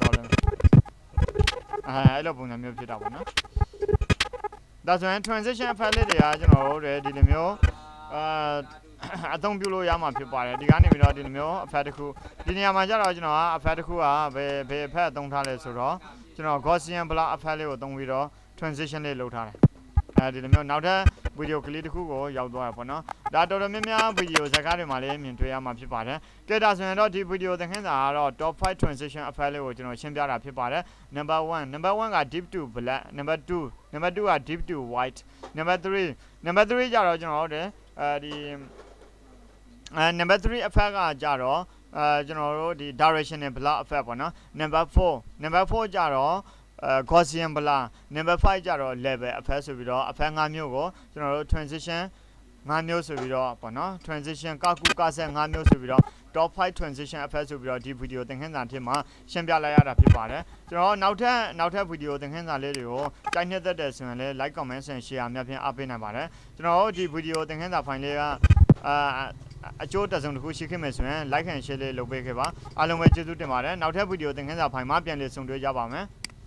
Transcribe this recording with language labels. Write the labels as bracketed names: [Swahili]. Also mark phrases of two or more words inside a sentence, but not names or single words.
[Burmese] သွားတယ်အဲ့လိုပုံစံမျိုးဖြစ်တာပေါ့နော်ဒါဆိုရင် [English] transition effect [Burmese] လေးတွေကကျွန်တော်တို့ဒီလိုမျိုးအသုံးပြုလို့ရမှာဖြစ်ပါတယ်ဒီကနေပြီးတော့ဒီလိုမျိုး effect တစ်ခုဒီနေရာမှာကျတော့ကျွန်တော်က effect တစ်ခုကဘယ် effect သုံးထားလဲဆိုတော့ကျွန်တော် [English] Gaussian blur effect [Burmese] လေးကိုသုံးပြီးတော့ transition လေးလုပ်ထား တယ်ဒီလိုမျိုးနောက်ထပ်ဗီဒီယိုကလေးတစ်ခုကိုရောက်သွားရပေါ့နော်ဒါတော်တော်များများဗီဒီယိုဇာတ်ကားတွေမှာလည်းမြင်တွေ့ရမှာဖြစ်ပါတယ်ကဲဒါဆိုရင်တော့ဒီဗီဒီယိုသင်ခန်းစာကတော့ [English] top 5 transition effect [Burmese] လေးကိုကျွန်တော်ရှင်း ပြတာဖြစ်ပါတယ် [English] number 1 [Burmese] က [English] deep to black number 2 [Burmese] က [English] deep to white number 3 [Burmese] ကြတော့ကျွန်တော်တို့ဒီ [English] number 3 effect [Burmese] ကကြတော့ကျွန်တော်တို့ဒီ [English] directional blur [Burmese] effect ပေါ့နော် [English] number 4 [Burmese] ကြတော့ [English] Gaussian blur number 5 [Burmese] ကြတော့ [English] level effect [Burmese] ဆိုပြီးတော့ effect 5မျိုးကိုကျွန်တော်တို့ transition 5 မျိုးဆိုပြီးတော့ပေါ့နော် transition ကဆက်5မျိုးဆိုပြီးတော့ [English] top 5 transition effect [Burmese] ဆိုပြီးတော့ဒီဗီဒီယိုသင်ခန်းစာအဖြစ်မှာရှင်းပြလိုက်ရတာဖြစ်ပါတယ်ကျွန်တော်နောက်ထပ်ဗီဒီယိုသင်ခန်းစာလေးတွေကိုကြိုက်နှစ်သက်တယ်ဆိုရင်လည်း [English] like comment and share [Burmese] အများဖြင့်အားပေးနိုင်ပါတယ်ကျွန်တော်တို့ဒီဗီဒီယိုသင်ခန်းစာဖိုင်လေးကအကျိုးတက်ဆုံးတစ်ခုရှိခဲ့မယ်ဆိုရင် [English] like and share [Burmese] လေးလုပ်ပေးခဲ့ပါအားလုံးပဲကျေးဇူးတင်ပါတယ်နောက်ထပ်ဗီဒီယိုသင်ခန်းစာဖိုင်မှာပြန်လည်ဆုံတွေ့ကြပါမယ်